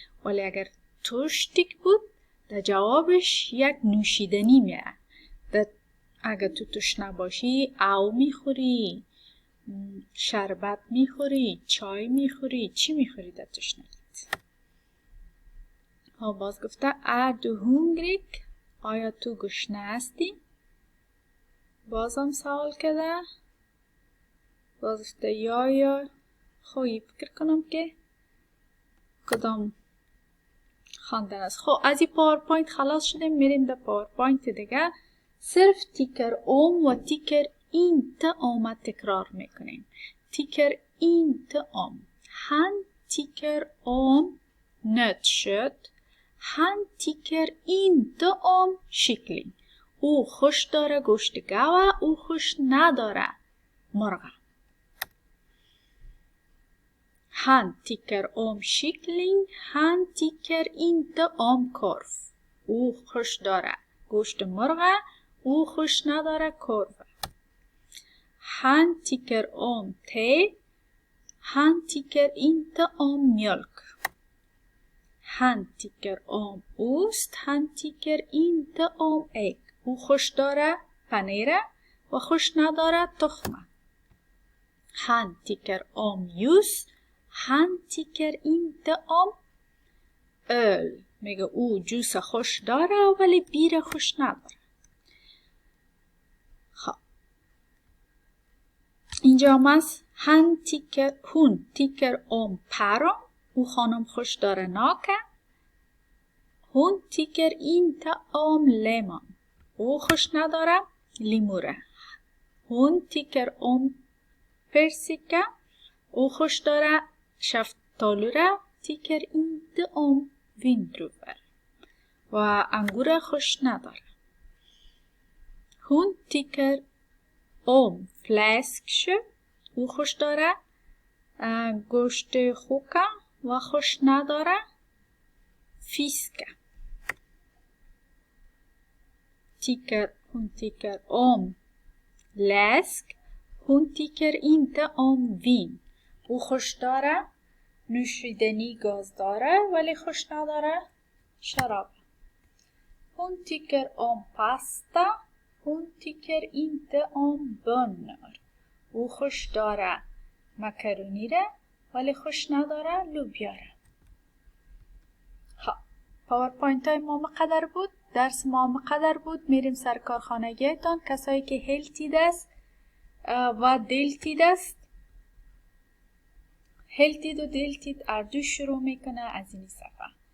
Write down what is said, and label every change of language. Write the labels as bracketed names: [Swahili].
[Persian] ولی اگر törstig بود در جوابش یک نوشیدنی میاد. اگر تو تشنه باشی او میخوری، شربت میخوری، چای میخوری، چی میخوری در تشنگیت. باز گفته [Swedish] är du hungrig. [Persian] آیا تو گشنه هستی؟ بازم سوال کرده. باز گفته یا خویی فکر کنم که کدام خواندن است. خب از این پاورپوینت خلاص شدیم. میریم در پاورپوینت دیگه. صرف تیکر اوم و تیکر اینت اوم تکرار میکنیم. تیکر اینت اوم. [Swedish] Han tycker om nöt kött. Han tycker inte om kyckling. [Persian] او خوش داره گوشت گاو، او خوش نداره مرغ. [Swedish] Han tycker om kyckling, han tycker inte om korv. [Persian] او خوش داره گوشت مرغ، او خوش نداره کرو. [Swedish] Han tycker om te, han tycker inte om mjölk. Han tycker om ost, han tycker inte om ägg. [Persian] او خوش داره پنیر و خوش نداره تخمه. [Swedish] Han tycker om ljus, han tycker inte om öl. [Persian] میگه او جوس خوش داره ولی بیر خوش نداره. خب اینجا هم هست [Swedish] hon tycker om päron. [Persian] او خانم خوش داره ناکه. [Swedish] Hon tycker inte om lemon. [Persian] او خوش نداره لیموره. [Swedish] Hon tycker om persika. [Persian] او خوش داره شفتالوره. [Swedish] Tycker inte om vindruvor. [Persian] و انگور خوش نداره. [Swedish] Hon tycker om fläskkött. [Persian] او خوش داره گوشت خوکه و خوش نداره fiske. [Swedish] Hon tycker om läsk. Hon tycker inte om vin. [Persian] او خوش داره نوشیدنی گاز داره ولی خوش نداره شراب. [Swedish] Hon tycker om pasta. Hon tycker inte om bönor. [Persian] او خوش داره مکرونی ره ولی خوش نداره لوبیا ره. پاورپوینت های ما مقدر بود، درس ما مقدر بود. میریم سر کارخانگیتان. کسایی که هلتید است و دلتید است، هلتید و دلتید اردو شروع میکنه از این صفحه.